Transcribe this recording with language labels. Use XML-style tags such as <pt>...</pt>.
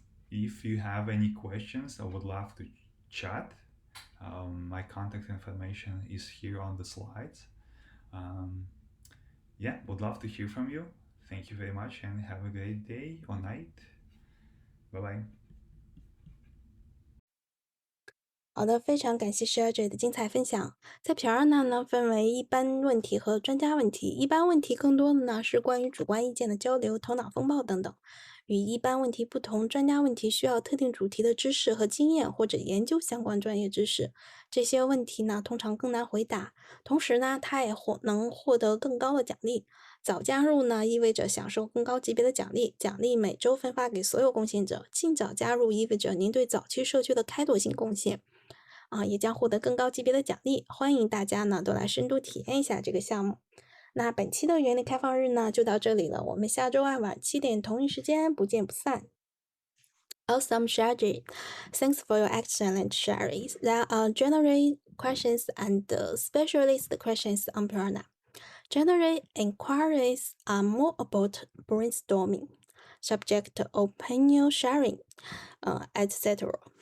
<en>If you have any questions, I would love to chat. My contact information is here on the slides. Yeah, would love to hear from you. Thank you very much and have a great day or night. Bye bye.</en> <zh>好的，非常感谢 Sergey 的精彩分享。在 Piranha 呢，分为一般问题和专家问题。一般问题更多的呢是关于主观意见的交流、头脑风暴等等。与一般问题不同，专家问题需要特定主题的知识和经验，或者研究相关专业知识。这些问题呢，通常更难回答。同时呢，它也能获得更高的奖励。早加入呢，意味着享受更高级别的奖励，奖励每周分发给所有贡献者。尽早加入意味着您对早期社区的开拓性贡献。也将获得更高级别的奖励。欢迎大家呢都来深度体验一下这个项目。那本期的原力开放日呢就到这里了，我们下周二晚7点同一时间不见不散。</zh> <en>Awesome, Sergey. Thanks for your excellent sharing. There are general questions and specialist questions on Piranha. General inquiries are more about brainstorming, subject opinion sharing, etc.</en>